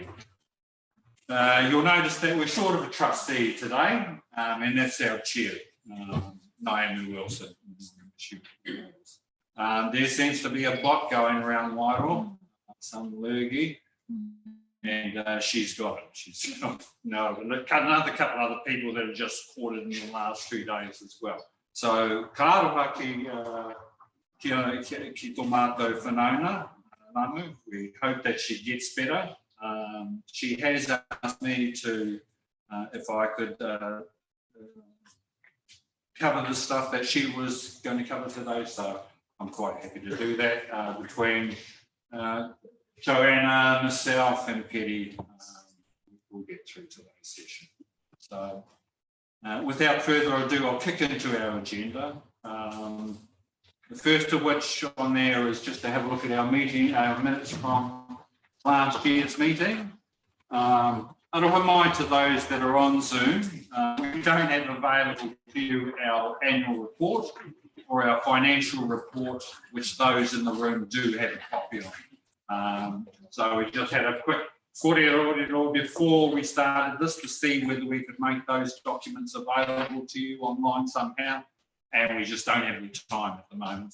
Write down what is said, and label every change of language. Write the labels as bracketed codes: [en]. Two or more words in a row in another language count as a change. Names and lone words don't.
[en] You'll notice that we're short of a trustee today, and that's our chair, Naomi Wilson. There seems to be a bot going around Whitehall, some lurgy, and she's got it. She's no, another couple other people that have just caught it in the last 2 days as well. So, [mi] ka aroha ki tō mātou whanauna, Namu. [en] We hope that she gets better. She has asked me to, if I could cover the stuff that she was going to cover today, so I'm quite happy to do that. Between Joanna, myself and Petty, we'll get through today's session. So without further ado, I'll kick into our agenda. The first of which on there is just to have a look at our meeting, our minutes from last year's meeting. [mi] Aroha mai [en] to those that are on Zoom. We don't have available to you our annual report or our financial report, which those in the room do have a copy of. So we just had a quick kōrero before we started this to see whether we could make those documents available to you online somehow, and we just don't have any time at the moment.